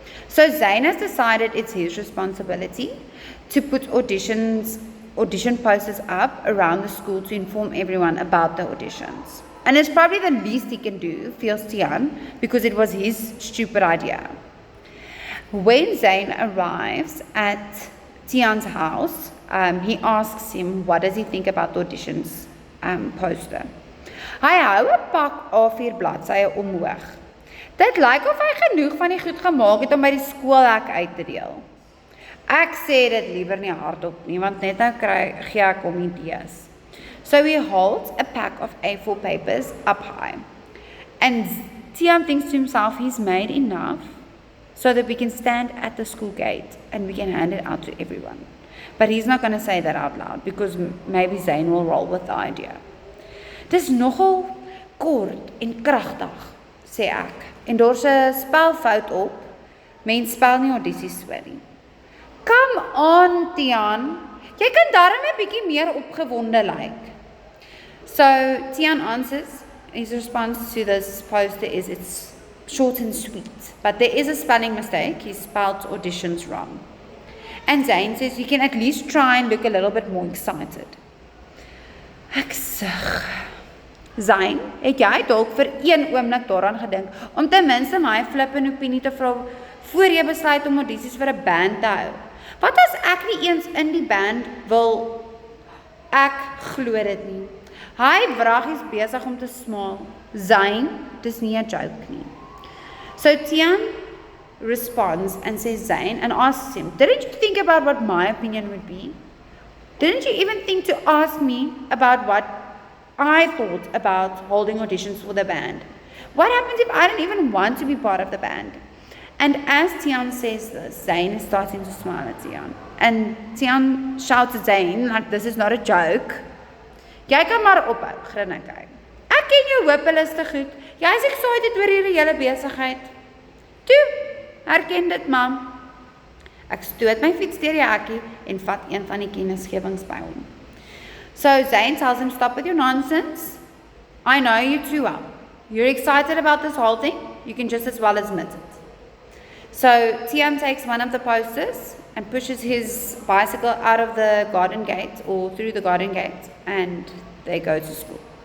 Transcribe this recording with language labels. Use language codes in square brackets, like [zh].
[en] So Zayn has decided it's his responsibility to put audition posters up around the school to inform everyone about the auditions. And it's probably the least he can do, feels Tiaan, because it was his stupid idea. When Zayn arrives at Tiaan's house, he asks him what does he think about the auditions poster. [af] Hy hou 'n pak A4 bladsye omhoog. Dit lyk of hy genoeg van die goed gemaak het om by die skoolhek uit te deel. Ek sê dit liewer nie hardop nie, want net nou gee ek hom idees. [en] So he holds a pack of A4 papers up high. And Tiaan thinks to himself he's made enough so that we can stand at the school gate and we can hand it out to everyone. But he's not going to say that out loud because maybe Zayn will roll with the idea. [af] Dis nogal kort en kragtig, sê ek. En daar's 'n spelfout op. Mens spel nie audisies so nie. [en] Come on, Tiaan. [af] Jy kan darm 'n bietjie meer opgewonde lyk. [en] So Tiaan answers. His response to this poster is it's short and sweet. But there is a spelling mistake. He spelled auditions wrong. And Zayn says you can at least try and look a little bit more excited. [af] Ek sug. Zayn, het jy dalk vir een oomblik daaraan gedink om ten minste my flip en opinie te vra voor jy besluit om audisies vir 'n band te hou? Wat as ek nie eens in die band wil? Ek glo dit nie. Hy wraggies besig om te smaal. Zayn, dis nie 'n joke nie. [en] So Tiaan responds and says Zayn and asks him, didn't you think about what my opinion would be? Didn't you even think to ask me about what I thought about holding auditions for the band? What happens if I don't even want to be part of the band? And as Tiaan says this, Zayn is starting to smile at Tiaan. And Tiaan shouts at Zayn, like this is not a joke. [af] Jy kan maar ophou, grin hy. Ek ken jou hopeloos te goed. Jy is excited oor hierdie hele besigheid. Toe, herken dit, mam. Ek stoot my fiets deur die hekkie en vat een van die kennisgewings by hom. [en] So Zayn tells him, stop with your nonsense. I know you too well. You're excited about this whole thing. You can just as well admit it. So Tiaan takes one of the posters and pushes his bicycle out of the garden gate or through the garden gate and they go to school.